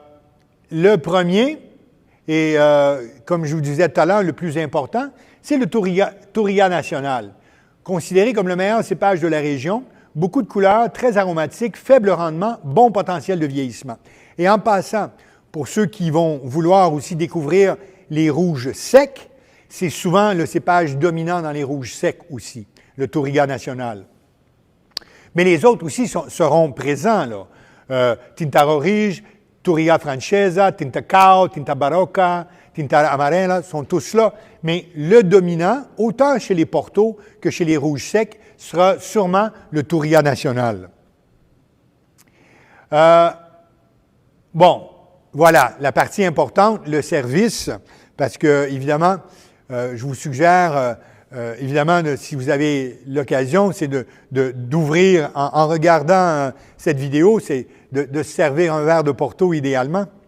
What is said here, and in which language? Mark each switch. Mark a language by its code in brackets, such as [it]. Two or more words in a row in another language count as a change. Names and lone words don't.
[fr] Le premier, et comme je vous disais tout à l'heure, le plus important, c'est le Touriga national, considéré comme le meilleur cépage de la région, beaucoup de couleurs, très aromatique, faible rendement, bon potentiel de vieillissement. Et en passant, pour ceux qui vont vouloir aussi découvrir les rouges secs, c'est souvent le cépage dominant dans les rouges secs aussi, le Touriga national. Mais les autres aussi seront présents, là. Tinta Roriz, Touriga Francesa, Tinta Cao, Tinta Barocca, Tinta Amarela sont tous là. Mais le dominant, autant chez les Portos que chez les rouges secs, sera sûrement le Touriga national. Bon, voilà, la partie importante, le service, parce que, évidemment, je vous suggère, évidemment, si vous avez l'occasion, c'est d'ouvrir, en regardant cette vidéo, c'est de se servir un verre de Porto idéalement.